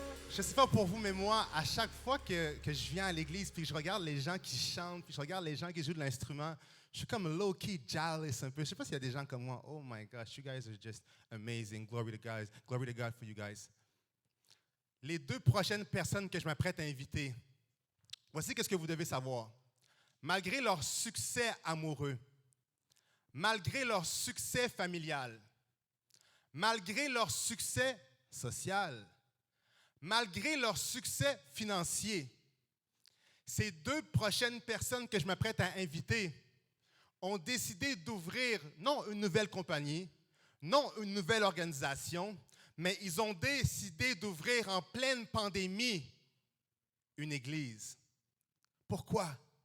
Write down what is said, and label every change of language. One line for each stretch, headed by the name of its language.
French: Je sais pas pour vous, mais moi, à chaque fois que je viens à l'église puis que je regarde les gens qui chantent, puis je regarde les gens qui jouent de l'instrument, je suis comme
English: low-key jealous
French: un peu. Je sais pas s'il y a des gens comme moi.
English: Oh my gosh, you guys are just amazing. Glory to God for you guys.
French: Les 2 prochaines personnes que je m'apprête à inviter, voici ce que vous devez savoir. Malgré leur succès amoureux, malgré leur succès familial, malgré leur succès social, malgré leur succès financier, ces 2 prochaines personnes que je m'apprête à inviter ont décidé d'ouvrir, non une nouvelle compagnie, non une nouvelle organisation, mais ils ont décidé d'ouvrir en pleine pandémie une église. Pourquoi?